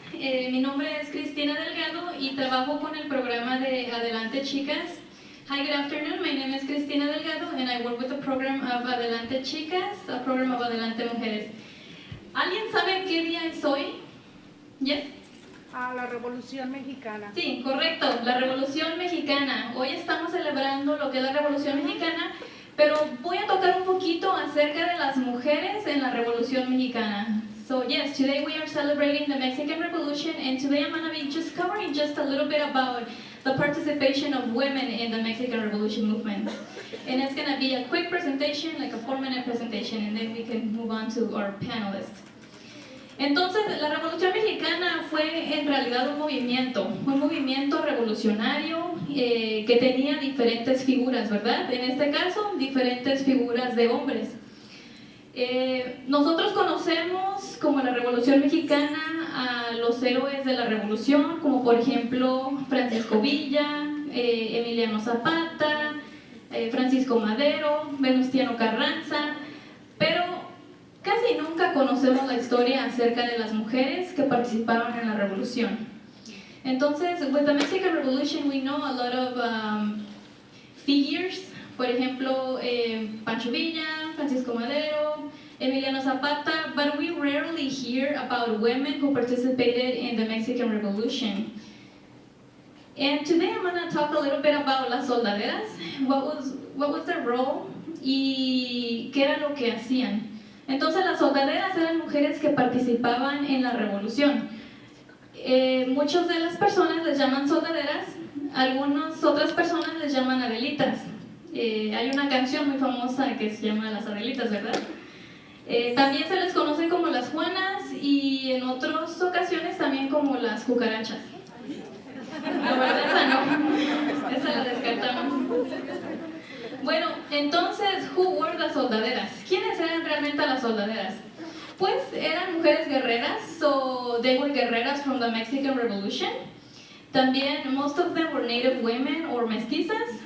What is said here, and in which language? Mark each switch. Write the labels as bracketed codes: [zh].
[es] Mi nombre es Cristina Delgado y trabajo con el programa de Adelante Chicas. [en] Hi, good afternoon. My name is Cristina Delgado and I work with the program of Adelante Chicas, a program of Adelante Mujeres. [es] ¿Alguien sabe qué día es hoy? [en] Yes? [es] La Revolución Mexicana. Sí, correcto, la Revolución Mexicana. Hoy estamos celebrando lo que es la Revolución Mexicana, pero voy a tocar un poquito acerca de las mujeres en la Revolución Mexicana. [en] So yes, today we are celebrating the Mexican Revolution, and today I'm going to be just covering just a little bit about the participation of women in the Mexican Revolution movement. And it's going to be a quick presentation, like a 4-minute presentation, and then we can move on to our panelists. [es] Entonces, la Revolución Mexicana fue en realidad un movimiento revolucionario que tenía diferentes figuras, ¿verdad? En este caso, diferentes figuras de hombres. Nosotros conocemos como la Revolución Mexicana a los héroes de la Revolución, como por ejemplo Francisco Villa, Emiliano Zapata, Francisco Madero, Venustiano Carranza, pero casi nunca conocemos la historia acerca de las mujeres que participaron en la Revolución. [en] Entonces, with the Mexican Revolution we know a lot of figures, [es] por ejemplo, [en] Pancho Villa, Francisco Madero, Emiliano Zapata, but we rarely hear about women who participated in the Mexican Revolution. And today I'm going to talk a little bit about las soldaderas, what was their role [es] y qué era lo que hacían. Entonces las soldaderas eran mujeres que participaban en la Revolución. Muchas de las personas les llaman soldaderas, algunas otras personas les llaman adelitas. Hay una canción muy famosa que se llama Las Adelitas, ¿verdad? También se les conoce como las Juanas y en otras ocasiones también como las cucarachas. La verdad esa no, esa la descartamos. Bueno, entonces, [en] who were the soldaderas? [es] ¿Quiénes eran realmente las soldaderas? Pues eran mujeres guerreras, [en] so they were guerreras from the Mexican Revolution. También, most of them were native women or mestizas.